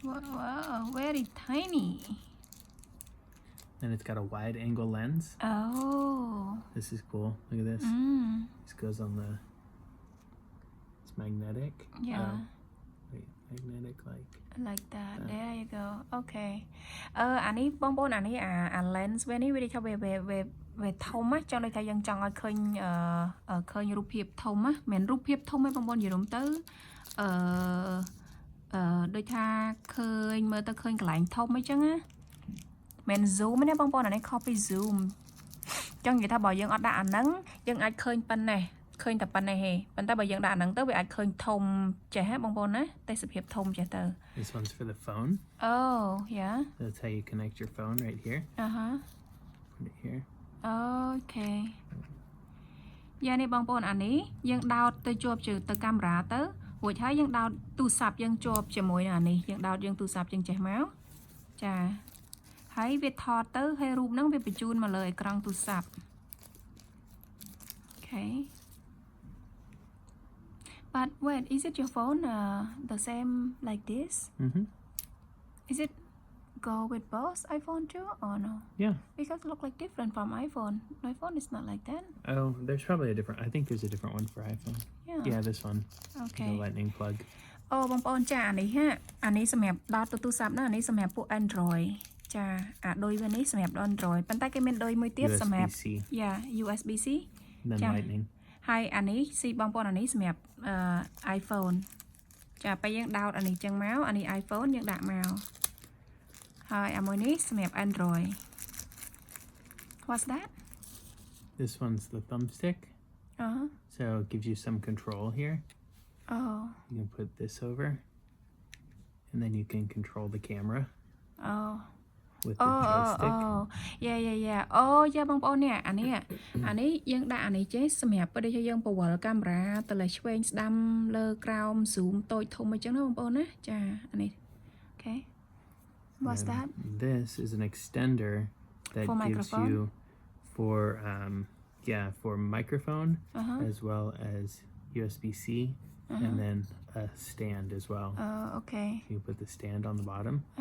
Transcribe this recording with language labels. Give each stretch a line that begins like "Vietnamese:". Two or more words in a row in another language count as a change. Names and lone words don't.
English: Wow, very tiny. And it's got a wide angle lens. Oh. This is cool. Look at this. This goes on the. It's magnetic. Yeah. Wait, magnetic like that. There you go. Okay.
Khmer: អានេះបងប្អូនអានេះអា lens វានេះវាដូចថាវាធំណាស់ចង់ដូចថាយើងចង់ឲ្យឃើញរូបភាពធំណាមិនរូបភាពធំទេបងប្អូននិយាយរំទៅដូចថាឃើញមើលទៅឃើញកន្លែងធំអីចឹងណាមិន zoom ទេបងប្អូនអានេះ
English: copy zoom
Khmer: ចង់និយាយថាបើយើងអត់ដាក់អាហ្នឹងយើងអាចឃើញប៉ុណ្ណេះឃើញតែប៉ុណ្ណេះហេប៉ុន្តែបើយើងដាក់អាហ្នឹងទៅវាអាចឃើញធំចេះហ៎បងប្អូនណាទេសភាពធំចេះទៅ
English: This one's for the phone. Oh, yeah. That's how you connect your phone right here. Put it here. Okay.
Khmer: យ៉ានេះបងប្អូនអានេះយើងដោតទៅជាប់ទៅកាមេរ៉ាទៅរួចហើយយើងដោតទូរស័ព្ទយើងជាប់ជាមួយនឹងអានេះយើងដោតយើងទូរស័ព្ទយើងចេះមកចាហើយវាថតទៅហើយរូបហ្នឹងវាបញ្ជូនមកលើអេក្រង់ទូរស័ព្ទ Okay.
English: But wait, is it your phone the same like this? Is it go with both iPhone too or no? Yeah. Because it look like different from iPhone. My phone is not like that. Oh, there's probably a different. I think there's a different one for iPhone. Yeah, this one. Okay. The lightning plug.
Khmer: អូបងប្អូនចាអានេះអានេះសម្រាប់ដោតទូរស័ព្ទណាអានេះសម្រាប់ពួក Android ចាអាដូចវានេះសម្រាប់ Android ប៉ុន្តែគេមានដូចមួយទៀតសម្រាប់ USB-C
English: Then lightning.
Khmer: ហើយអានេះស៊ីបងប្អូនអានេះសម្រាប់ iPhone ចាពេលយើងដោតអានេះចឹងមកអានេះ iPhone យើងដាក់មកហើយអាមួយនេះសម្រាប់ Android
English: What's that? This one's the thumbstick. So it gives you some control here. Oh. You can put this over and then you can control the camera. With the joystick. Yeah.
Khmer: យ៉ាបងប្អូននេះអានេះយើងដាក់អានេះចេះសម្រាប់ពេលដែលយើងពវល់កាមេរ៉ាទៅលើឆ្វេងស្ដាំលើក្រោម zoom តូចធំអញ្ចឹងណាបងប្អូនណាចាអានេះ Okay.
English: What's that? This is an extender that for gives microphone? you for microphone as well as USB-C and then a stand as well. Okay. You put the stand on the bottom.